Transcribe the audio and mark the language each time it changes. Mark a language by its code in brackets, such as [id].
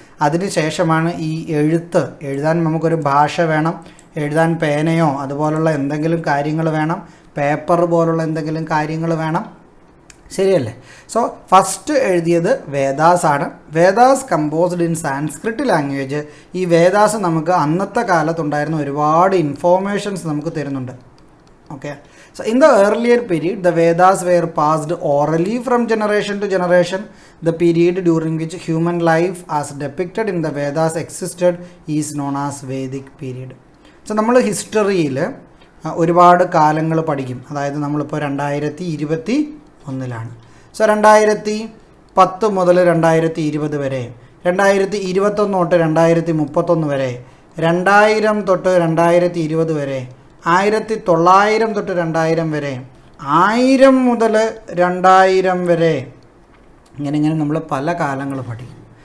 [ml] അതിന് ശേഷമാണ് ഈ എഴുതാൻ നമുക്കൊരു ഭാഷ വേണം, എഴുതാൻ പേനയോ അതുപോലുള്ള എന്തെങ്കിലും കാര്യങ്ങൾ വേണം, പേപ്പർ പോലുള്ള എന്തെങ്കിലും കാര്യങ്ങൾ വേണം, ശരിയല്ലേ? സോ ഫസ്റ്റ് എഴുതിയത് വേദാസ് ആണ്. [en] Vedas composed in Sanskrit language. [ml] ഈ വേദാസ് നമുക്ക് അന്നത്തെ കാലത്തുണ്ടായിരുന്ന ഒരുപാട് ഇൻഫോർമേഷൻസ് നമുക്ക് തരുന്നുണ്ട്. [en] Okay, so in the earlier period, the Vedas were passed orally from generation to generation. The period during which human life as depicted in the Vedas existed is known as Vedic period. [ml] So നമ്മൾ ഹിസ്റ്ററിയിൽ ഒരുപാട് കാലങ്ങൾ പഠിക്കും. അതായത് നമ്മളിപ്പോൾ 2021 so 2010 മുതൽ 2020 വരെ, 2021 തൊട്ട് 2031 വരെ, 2000 തൊട്ട് 2020 വരെ, 1900 തൊട്ട് 2000 വരെ, 1000 മുതൽ 2000 വരെ, ഇങ്ങനെ നമ്മൾ പല കാലങ്ങൾ പഠിക്കും.